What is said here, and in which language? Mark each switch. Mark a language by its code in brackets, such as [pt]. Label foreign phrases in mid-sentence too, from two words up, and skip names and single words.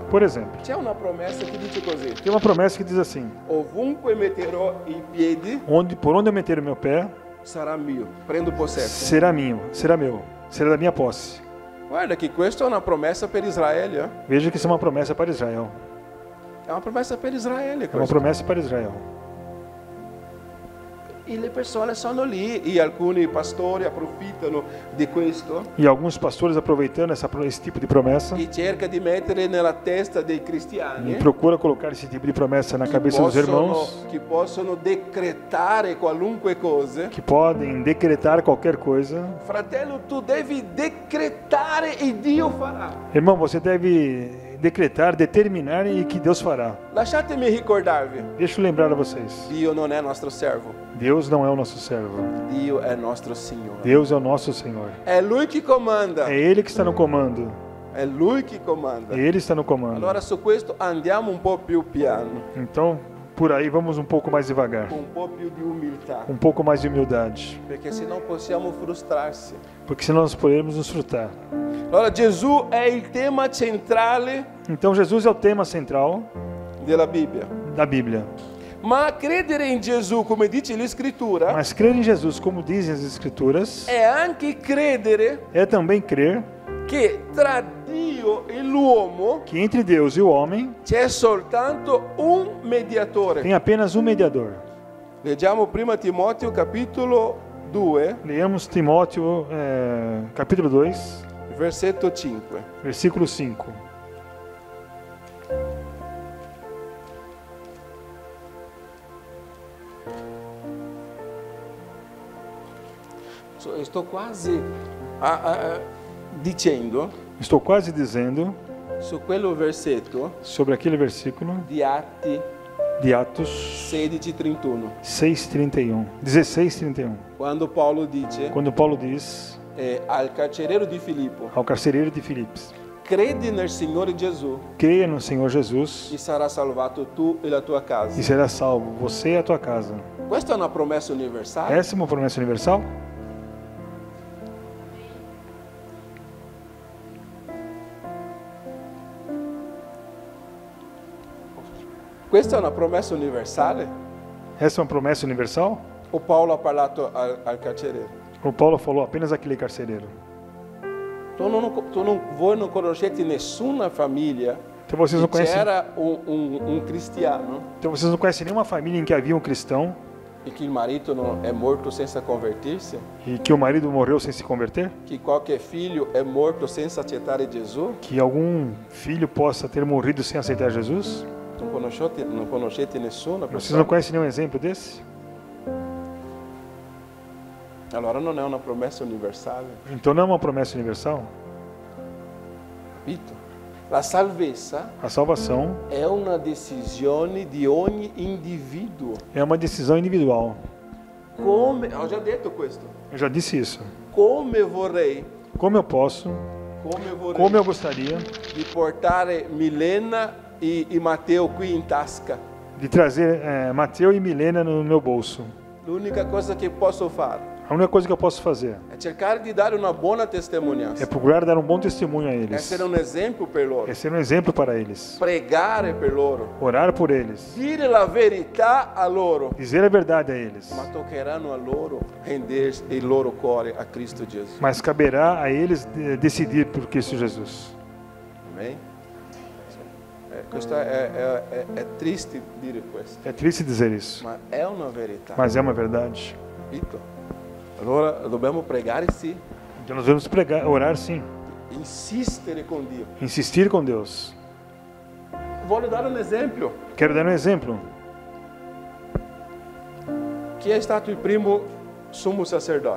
[pt] Por exemplo, [it] c'è una promessa che dice così: [pt] tem uma promessa que diz assim: [it] ovunque metterò i piedi [pt] por onde eu meter o meu pé, [it] sarà mio, prendo possesso. [pt] será meu, será da minha posse. [it] Guarda che questa è una promessa per Israele, eh? [pt] Veja que isso é uma promessa para Israel. [it] È una promessa per Israele [pt] É uma [it] questa. [pt] promessa para Israel. [it] E le persone sono lì e alcuni pastori approfittano di questo [pt] E alguns pastores aproveitando esse tipo de promessa [it] e cerca di mettere nella testa dei [pt] e [it] cristiani [pt] procura colocar esse tipo de promessa na cabeça dos irmãos, [it] che possono decretare qualunque cosa. [pt] que podem decretar qualquer coisa. [it] Fratello, tu devi decretare e Dio farà. [pt] Irmão, você deve decretar, determinar e que Deus fará. [it] Lasciatemi ricordarvi, [pt] Deixa eu lembrar a vocês. [it] Dio non è nostro servo, [pt] Deus não é o nosso servo. [it] Dio è nostro Signore. [pt] Deus é o nosso Senhor. [it] È Lui che comanda, [pt] É Ele que está no comando. [it] è Lui che comanda. [pt] Ele está no comando. [it] Allora su questo andiamo un po' più piano, [pt] Então, por aí vamos um pouco mais devagar. [it] con un po' più di umiltà, [pt] Um pouco mais de humildade. [it] perché sennò possiamo frustrarsi. [pt] Porque senão nós podemos nos frustrar. [it] Allora Gesù è il tema centrale [pt] Então Jesus é o tema central [it] della Bibbia. [pt] da Bíblia. [it] Ma credere in Gesù, come dice l'Escritura, [pt] Mas crer em Jesus, como dizem as Escrituras, [it] è anche credere [pt] é também crer [it] che tra Dio e l'uomo [pt] que entre Deus e o homem [it] c'è soltanto un mediatore. [pt] tem apenas um mediador. [it] Leggiamo prima Timoteo capitolo 2, [pt] Leamos Timóteo, capítulo 2, [it] versetto 5. [pt] versículo 5. [it] Sto quasi dicendo [pt] Estou quase dizendo [it] su quello versetto [pt] sobre aquele versículo [it] di Atti [pt] de Atos [it] 16:31, [pt] 6:31, 16:31, [it] quando Paolo dice [pt] quando Paulo diz [it] al carcereiro di Filippo: [pt] ao carcereiro de Filipos: [it] credi nel Signore Gesù [pt] creia no Senhor Jesus [it] e sarà salvato tu e la tua casa. [pt] e será salvo, você e a tua casa. [it] Questa è una promessa universale. [pt] Essa é uma promessa universal? [it] Questa è una promessa universale? [pt] Essa é uma promessa universal? [it] O Paolo ha parlato al carcereiro? [pt] O Paulo falou apenas aquele carcereiro. [it] Voi non conoscete nessuna famiglia [pt] Então vocês não que conhecem, [it] c'era un cristiano [pt] então vocês não conhecem nenhuma família em que havia um cristão [it] e que il marito non è morto senza convertirsi, [pt] e que o marido morreu sem se converter? [it] che qualche figlio è morto senza accettare Gesù? [pt] Que algum filho possa ter morrido sem aceitar Jesus? [it] Non conoscete nessuna [pt] Vocês [it] persona? [pt] não conhecem nenhum exemplo desse? [it] Allora non è una promessa universale, [pt] Então não é uma promessa universal? [it] capito? La salvezza [pt] A salvação [it] è una decisione di ogni individuo. [pt] é uma decisão individual. [it] Come, ho già detto questo, [pt] Eu já disse isso. [it] come vorrei [pt] Como eu posso, como eu gostaria [it] di portare Milena e Matteo qui in tasca. [pt] de trazer Mateus e Milena no meu bolso. [it] L'unica cosa che posso fare [pt] A única coisa que eu posso fazer [it] è cercare di dare una buona testimonianza, [pt] é procurar dar um bom testemunho a eles. [it] essere un esempio per loro, [pt] É ser um exemplo para eles. [it] pregare per loro, [pt] Orar por eles. [it] dire la verità a loro, [pt] Dizer a verdade a eles. [it] ma toccheranno a loro rendere il loro cuore a Cristo Gesù. [pt] Mas caberá a eles decidir por Cristo Jesus. [it] Amen? Questo è triste dire questo, [pt] É triste dizer isso, [it] ma è una verità. [pt] mas é uma verdade. [it] Capito? Allora dobbiamo pregare sì, [pt] Então nós devemos pregar, orar sim, [it] insistere con Dio. [pt] insistir com Deus. [it] Voglio dare un esempio. [pt] Quero dar um exemplo. [it] Chi è stato il primo sommo sacerdote?